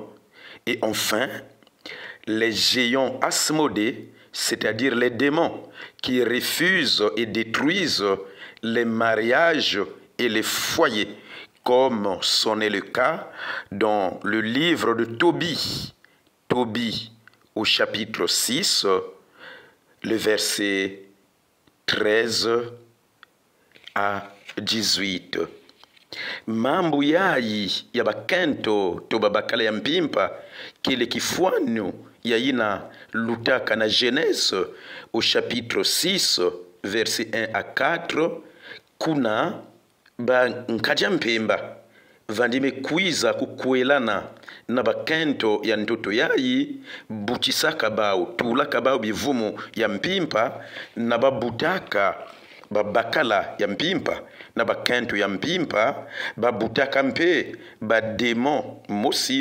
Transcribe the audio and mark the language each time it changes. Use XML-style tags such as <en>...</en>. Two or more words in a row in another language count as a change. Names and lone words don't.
<fr>Et enfin, les géants asmodés, c'est-à-dire les démons qui refusent et détruisent les mariages et les foyers, comme c'en est le cas dans le livre de Tobie. Tobie au chapitre 6, le verset 13 à 18.</fr> <kg>Mambo yai ya bakento to babakala ya mpimpa kile kifuanu yaina lutaka na</kg> <fr>Genèse au chapitre 6 verset 1 à 4</fr> <kg>kuna ba nkaja mpemba vandime kuiza kukuelana na bakento ya ndoto yayi butisaka bao tulaka bao bivumu ya mpimpa na babutaka babakala ya mpimpa na bakento ya mpimpa babutaka mpe bademon mosi</kg>